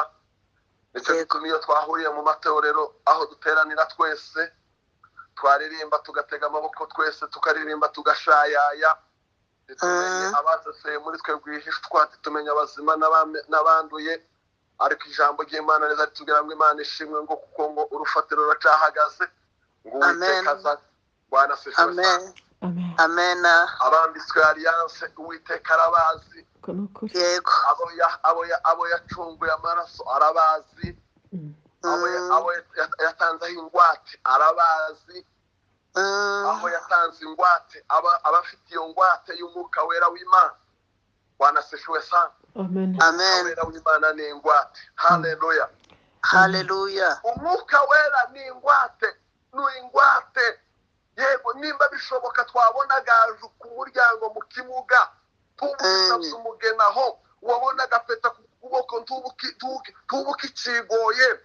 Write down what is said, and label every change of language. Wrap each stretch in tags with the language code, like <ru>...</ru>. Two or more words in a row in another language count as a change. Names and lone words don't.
<rw>Nicyo gituma iyo twahuriye mu matorero aho duteranira twese twaririmba, tugatega amaboko twese tukaririmba, tugashayaya, tumenye abaseseye muri twe rwihishwa, tumenye abazima n'abanduye. Ariko ijambo ry'Imana riza ritubwira ngo Imana ishimwe ngo kuko ngo urufatiro ruracahagaze, ngo Uwiteka aza.</rw> <sw>Bwana asifiwe sana.</sw> <rw>Amen. Abambitswe alliance Uwiteka arabazi. Yego. Abo yacunguye amaraso arabazi. Abo yatanzeho ingwate arabazi. Aho yatanze ingwate, abafite iyo ngwate y'umwuka wera w'Imana.</rw> <sw>Bwana asifiwe sana.</sw> <rw>Amen. Wera w'Imana ni ingwate. Haleluya. Haleluya. Umwuka wera ni ingwate, ni ingwate. Yego, nimba bishoboka twabona gaju ku muryango mu kimuga, tubukisabye umugenaho, wabona agapeta ku kuboko tubuka ikigoye.</rw>